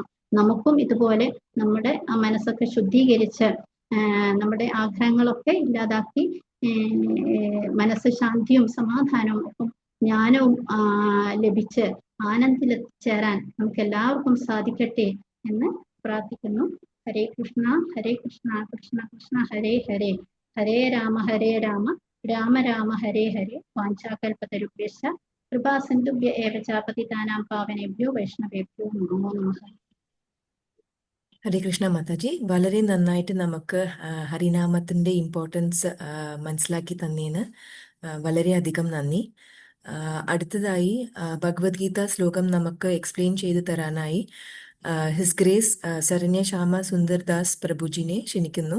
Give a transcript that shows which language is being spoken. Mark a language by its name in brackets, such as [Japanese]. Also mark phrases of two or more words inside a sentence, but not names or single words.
[Malayalam] നമുക്കും ഇതുപോലെ നമ്മുടെ ആ മനസ്സൊക്കെ ശുദ്ധീകരിച്ച് നമ്മുടെ ആഗ്രഹങ്ങളൊക്കെ ഇല്ലാതാക്കി മനസ്സ് ശാന്തിയും സമാധാനവും ഒപ്പം ജ്ഞാനവും ലഭിച്ച് ആനന്ദത്തിലെത്തിച്ചേരാൻ നമുക്ക് എല്ലാവർക്കും സാധിക്കട്ടെ എന്ന് പ്രാർത്ഥിക്കുന്നു. [Sanskrit] ഹരേ കൃഷ്ണ കൃഷ്ണ കൃഷ്ണ ഹരേ ഹരേ, ഹരേ രാമ രാമ രാമ ഹരേ ഹരേ. വാഞ്ചാകൽപതരുഭ്യശ്ച കൃപാസിന്ധുഭ്യ ഏവ ച പതിതാനാം പാവനേഭ്യോ വൈഷ്ണവേഭ്യോ നമോ നമഃ. ഹരേ കൃഷ്ണ [Malayalam] മാതാജി, വളരെ നന്നായിട്ട് നമുക്ക് ഹരിനാമത്തിന്റെ ഇമ്പോർട്ടൻസ് മനസ്സിലാക്കി തന്നേന് വളരെയധികം നന്ദി. അടുത്തതായി ഭഗവത്ഗീത ശ്ലോകം നമുക്ക് എക്സ്പ്ലെയിൻ ചെയ്തു തരാനായി [English] his grace [Malayalam] ശരണ്യ ശ്യാമ സുന്ദർദാസ് പ്രഭുജിനെ ക്ഷണിക്കുന്നു.